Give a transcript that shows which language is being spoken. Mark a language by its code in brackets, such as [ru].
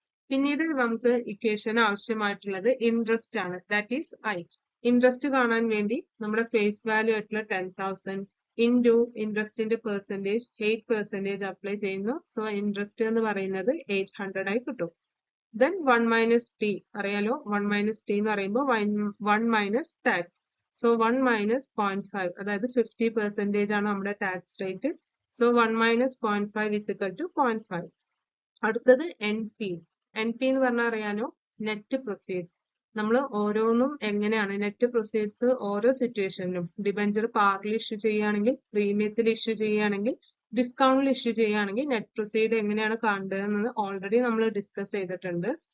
[ml] പിന്നീട് നമുക്ക് ഇക്വേഷൻ ആവശ്യമായിട്ടുള്ളത് ഇൻട്രസ്റ്റ് ആണ്. [en] That is I. [ml] ഇൻട്രസ്റ്റ് കാണാൻ വേണ്ടി നമ്മുടെ ഫേസ് വാല്യൂ ആയിട്ടുള്ള 10,000 ഇൻറ്റു ഇൻട്രസ്റ്റിന്റെ പെർസെന്റേജ് 8% അപ്ലൈ ചെയ്യുന്നു. സോ ഇൻട്രസ്റ്റ് എന്ന് പറയുന്നത് 800 ആയി കിട്ടും. [en] Then 1 minus t, [ml] അറിയാലോ [en] 1 minus t [ml] എന്ന് പറയുമ്പോൾ [en] 1 minus tax. So 1 minus 0.5, [ml] അതായത് 50% ആണ് നമ്മുടെ tax rate. [en] So 1 minus 0.5 is equal to 0.5. [ml] അടുത്തത് NP. NP എന്ന് പറഞ്ഞാൽ അറിയാലോ നെറ്റ് പ്രൊസീഡ്സ്. നമ്മൾ ഓരോന്നും എങ്ങനെയാണ് നെറ്റ് പ്രൊസീഡ്സ് ഓരോ സിറ്റുവേഷനിലും ഡിബെഞ്ചർ പാർലി ഇഷ്യൂ ചെയ്യുകയാണെങ്കിൽ, പ്രീമിയത്തിൽ ഇഷ്യൂ ചെയ്യുകയാണെങ്കിൽ, ഡിസ്കൗണ്ടിൽ ഇഷ്യൂ ചെയ്യുകയാണെങ്കിൽ നെറ്റ് പ്രൊസീഡ് എങ്ങനെയാണ് കാണേണ്ടതെന്ന് ഓൾറെഡി നമ്മൾ ഡിസ്കസ് ചെയ്തിട്ടുണ്ട്.